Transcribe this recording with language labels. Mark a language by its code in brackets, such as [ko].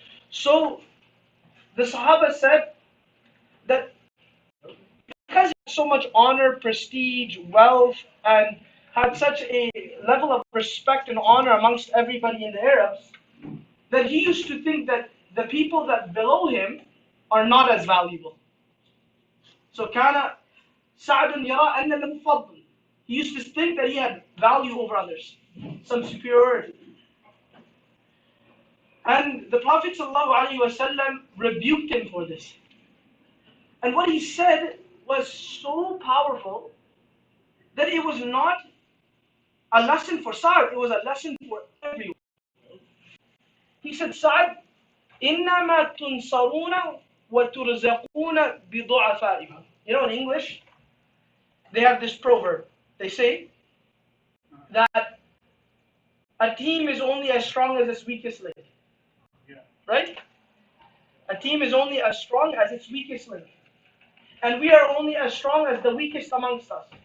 [en] So the Sahaba said that because he had so much honor, prestige, wealth, and had such a level of respect and honor amongst everybody in the Arabs, that he used to think that the people that below him are not as valuable. [ar] So كان سعد يرى أن له فضل. [en] He used to think that he had value over others, some superiority. And the Prophet ﷺ rebuked him for this. And what he said was so powerful that it was not a lesson for Sa'd, it was a lesson for everyone. He said, [ar] Sa'd, إِنَّمَا تُنْصَرُونَ وَتُرْزَقُونَ بِضُعَفَائِكُمْ. [en] In English, they have this proverb. They say that a team is only as strong as its weakest link. Right? A team is only as strong as its weakest link. And we are only as strong as the weakest amongst us.